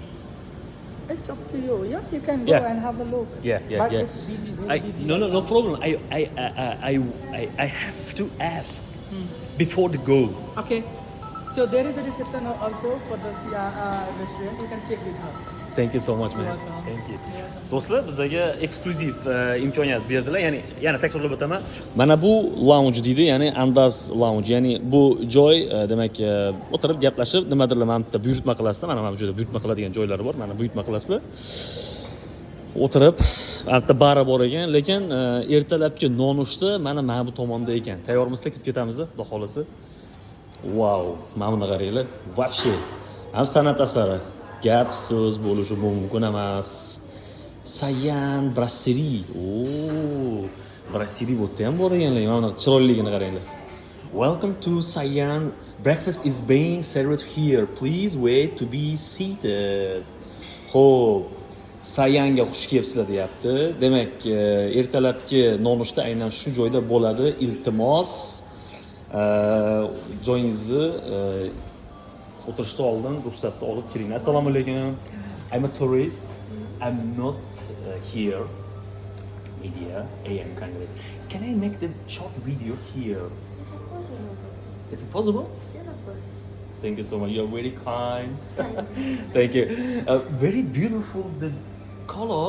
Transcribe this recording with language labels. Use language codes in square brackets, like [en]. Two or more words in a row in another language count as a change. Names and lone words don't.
[en] It's up to you. Yeah, you can go Yeah. and have a look. Yeah. But it's busy, very busy. No right now. problem. I have to ask before the go. Okay. So there is a reception also for the restaurant. You can check with her. Thank you so much, man. You're welcome. Thank you. [uz] Do'stlar, bizga eksklyuziv imkoniyat berdilar. Ya'ni yana takrorlab o'taman. Mana bu lounge deydi, ya'ni Andaz lounge. Ya'ni bu joy demak o'tirib gaplashib nimadirlar mana bitta buyurtma qilasizlar. Mana bu joyda buyurtma qiladigan joylari bor. Mana buyurtma qilasizlar. O'tirib, albatta bari bor ekan, lekin ertalabki nonushta mana bu tomonda ekan. Tayyormisiz, ketib ketamiz, xudo xolasa. Wow, mana buni qaranglar. Вообще, ham san'at asari. Gap so'z bo'lishi mumkin emas. Sayan brasserie. Brasserie bo'tda ham bor ekanlar. Mana buni chiroyliligini qaranglar. [en] Welcome to Sayan. Breakfast is being served here. Please wait to be seated. [uz] Xo'p, Sayanga xush kelibsizlar deyapti. Demak, ertalabki nonushta aynan shu joyda bo'ladi. Iltimos, joyingizni o'tirishdan oldin ruxsatni olib kiring. Assalomu alaykum. [en] I'm a tourist. I'm not here. Media, AM Congress. Can I make the short video here? Yes, of course you know. Is it possible? Yes, of course. Thank you so much. You're very kind. Thank you. Very beautiful. The color.